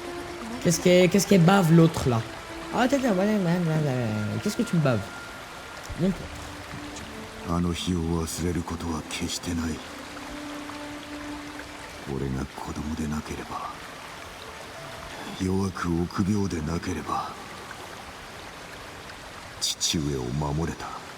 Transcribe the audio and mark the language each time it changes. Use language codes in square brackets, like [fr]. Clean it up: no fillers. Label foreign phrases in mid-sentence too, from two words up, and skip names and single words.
[fr] Qu'est-ce qu'elle bave l'autre là? Ah, qu'est-ce que tu me baves? Donc, [ja] あの日を忘れることは決してない。俺が子供でなければ、弱く臆病でなければ、父上を守れた。